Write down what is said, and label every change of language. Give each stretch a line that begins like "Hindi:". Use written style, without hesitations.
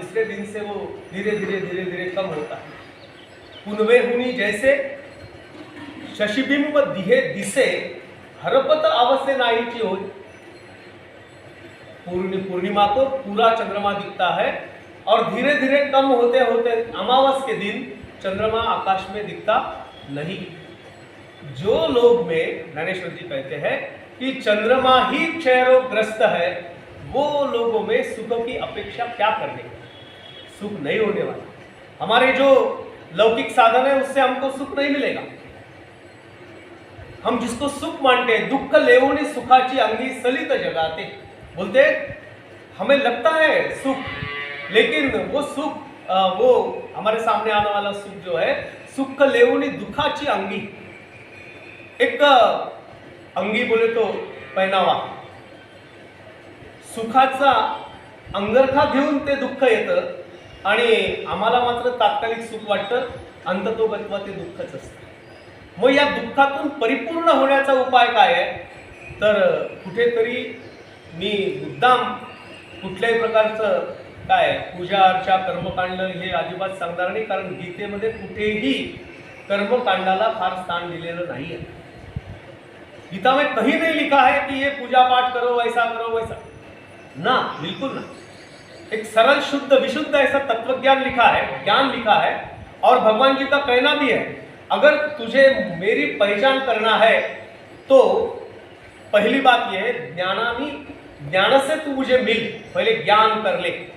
Hindi: दूसरे दिन से वो धीरे धीरे कम होता है।
Marathi: पुनवे हुनी जैसे शशिबिंब दिहे दिसे, हरपत अवश्य नाहीची हो।
Hindi: पूर्णिमा को पूरा चंद्रमा दिखता है और धीरे धीरे कम होते होते अमावस के दिन चंद्रमा आकाश में दिखता नहीं। जो लोग में ज्ञानेश्वर जी कहते हैं कि चंद्रमा ही क्षय रोग ग्रस्त है, वो लोगों में सुख की अपेक्षा क्या करने, सुख नहीं होने वाला। हमारे जो लौकिक साधन है उससे हमको सुख नहीं मिलेगा। हम जिसको सुख मानते हैं,
Marathi: दुःख लेवणी सुखाची अंगी सलित जगाते,
Hindi: बोलते हमें लगता है सुख, लेकिन वो सुख वो हमारे सामने आने वाला सुख जो है,
Marathi: सुख लेवणी दुखाची अंगी,
Hindi: एक अंगी बोले तो पहनावा,
Marathi: सुखाचा अंगरखा घेऊन ते दुःख येतं आणि आम्हाला मात्र तात्कालिक सुख वाटतं, अंततोगत्वा ते दुःखच असतं. मग या दुःखातून परिपूर्ण होण्याचा उपाय काय आहे? तर कुठेतरी मी मुद्दाम कुठल्याही प्रकारचं काय पूजा अर्चा कर्मकांड हे अजिबात सांगणार नाही, कारण गीतेमध्ये कुठेही कर्मकांडाला फार स्थान दिलेलं नाही आहे.
Hindi: गीता में कहीं नहीं लिखा है कि ये पूजा पाठ करो, वैसा करो, वैसा ना, बिल्कुल ना. एक सरल शुद्ध विशुद्ध ऐसा तत्वज्ञान लिखा है, ज्ञान लिखा है, और भगवान जी का कहना भी है, अगर तुझे मेरी पहचान करना है तो पहली बात यह है, ज्ञान से तू मुझे मिल, पहले ज्ञान कर ले.